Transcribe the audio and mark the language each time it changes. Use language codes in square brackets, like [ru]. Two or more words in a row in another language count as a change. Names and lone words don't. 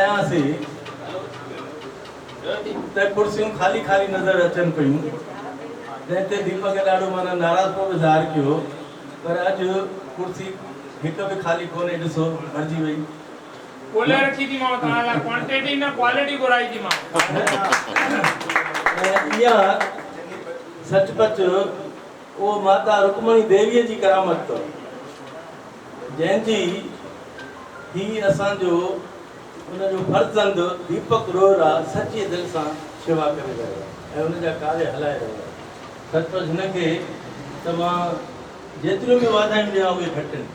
[sd] से त कुर्सियों खाली खाली नजर अचन पयूं जैसे दीपक ॾाढो माना नाराज़ को ज़ाहिर कियो पर अॼु कुर्सी हिक भी खाली कोने ॾिसो भरजी वई कोले रखी थी मां तव्हां लाइ क्वांटिटी न क्वालिटी घुराई थी मां इहा सचपच वो माता रुक्मणी देवी जी करामत तो जंहिंजी ही असांजो उनजो फर्जंद दीपक रोहरा सच्ची दिल सां शेवा करे रहियो आहे ऐं उनजा कार्य हलाए रहियो आहे सचपच हिनखे त मां जेतिरियूं बि वाधायूं ॾियां उहे घटि आहिनि